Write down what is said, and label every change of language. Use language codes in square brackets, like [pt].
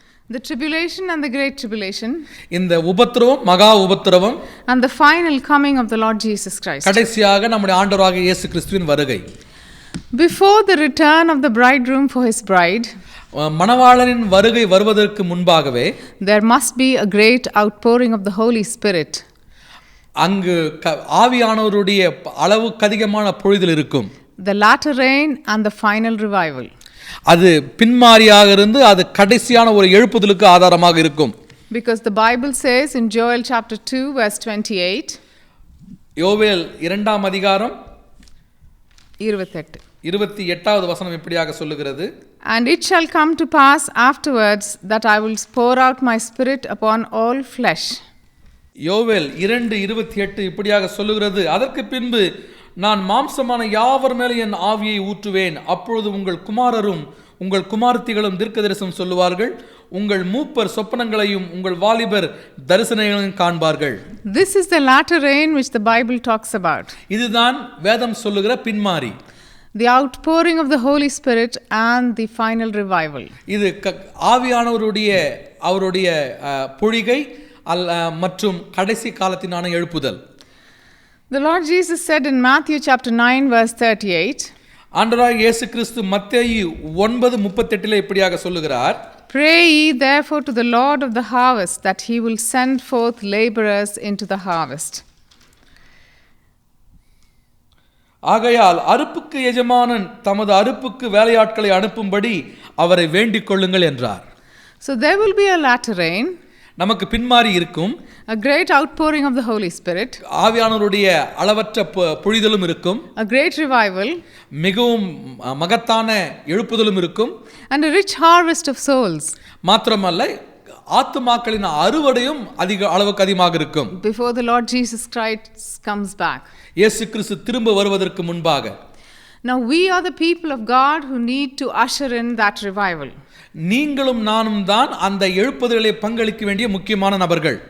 [en] the tribulation and the great tribulation, [ta] இந்த உபத்திரவம் மகா உபத்திரவம், [en] and the final coming of the Lord Jesus Christ. [ta] கடைசியாக நம்முடைய ஆண்டவராகிய இயேசு கிறிஸ்துவின் வருகை. [en] Before the return of the bridegroom for his bride, [ta] மணவாளனின் வருகை வருவதற்கு முன்பாகவே [en] there must be a great outpouring of the Holy Spirit. [ta] அங்கு ஆவியானவருடைய அளவுக்கு அதிகமான பொழிதல் இருக்கும். [en] The latter rain and the final revival. [ta] அது பின்மாரியாக இருந்து அது கடைசியான ஒரு எழுப்புதலுக்கு ஆதாரமாக இருக்கும். [en] Because the Bible says in Joel chapter 2 verse 28, [ta] யோவேல் 2ஆம் அதிகாரம் 28வது வசனம் இப்படியாக சொல்லுகிறது. [en] And it shall come to pass afterwards that I will pour out my spirit upon all flesh. [ta] யோவேல் 2:28 இப்படியாக சொல்லுகிறது. அதற்கு பின்பு நான் மாம்சமான யாவர் மேலே என் ஆவியை ஊற்றுவேன். அப்பொழுது உங்கள் குமாரரும் உங்கள் குமாரத்திகளும் தீர்க்கதரிசனம் சொல்லுவார்கள். உங்கள் மூப்பர் சொப்பனங்களையும் உங்கள் வாலிபர் தரிசனங்களையும் காண்பார்கள். [en] This is the latter rain which the Bible talks about. [ta] இதுதான் வேதம் சொல்லுகிற பின்மாரி. [en] The outpouring of the Holy Spirit and the final revival. [ta] இது ஆவியானவருடைய அவருடைய பொழிகை மற்றும் கடைசி காலத்தினான எழுப்புதல். [en] The Lord Jesus said in Matthew chapter 9 verse 38, [ta] ஆண்டவராகிய இயேசு கிறிஸ்து மத்தேயு 9:38 இப்படியாக சொல்லுகிறார். [en] Pray ye therefore to the Lord of the harvest that he will send forth laborers into the harvest. [ta] ஆகையால் அறுப்புக்கு எஜமானன் தமது அறுப்புக்கு வேலையாட்களை அனுப்பும்படி அவரை வேண்டிக் கொள்ளுங்கள் என்றார். [en] So there will be a latter rain, [ta] நமக்கு பின்மாறி இருக்கும், [en] a great outpouring of the Holy Spirit, [ta] ஆவியானவருடைய அளவற்ற பொழிதலும் இருக்கும், [en] a great revival, [ta] மிகவும் மகத்தான எழுப்புதலும் இருக்கும், [en] and a rich harvest of souls. [ta] மாத்திரமல்ல ஆத்துமாக்களின் அறுவடையும் அளவுக்கு அதிகமாக இருக்கும். [en] Before the Lord Jesus Christ comes back. [ta] இயேசு கிறிஸ்து திரும்ப வருவதற்கு முன்பாக. [en] Now we are the people of God who need to usher in that revival. [ta] நீங்களும் நானும் தான் அந்த எழுப்புதலை பங்களிக்க வேண்டிய முக்கியமான நபர்கள்.